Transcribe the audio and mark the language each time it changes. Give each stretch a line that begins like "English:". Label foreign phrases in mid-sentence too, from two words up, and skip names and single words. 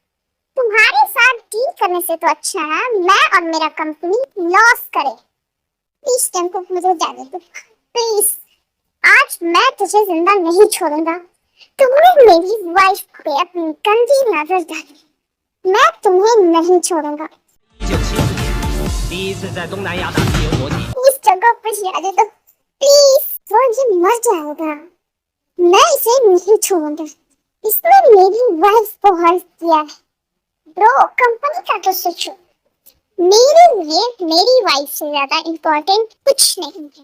Hindi: तुम्हारे साथ डील करने से तो अच्छा है मैं और मेरा कंपनी लॉस करे। प्लीज जंकुक मुझे जाने दो प्लीज। आज मैं तुझे जिंदा नहीं छोड़ूंगा। तुमने मेरी वाइफ पे अपनी गंदी नजर डाली, मैं तुम्हें नहीं छोड़ूंगा।
Chinese: 第一次在东南亚打自由搏击。
Hindi: प्लीज जगह पर जाने दो प्लीज। वो ये मर जाएगा, मैं इसे नहीं छोड़ूंगा। इसने मेरी वाइफ को हर्ट किया है। ब्रो कंपनी का तो सोचो, मेरे लिए मेरी वाइफ से ज्यादा इम्पोर्टेंट कुछ नहीं है।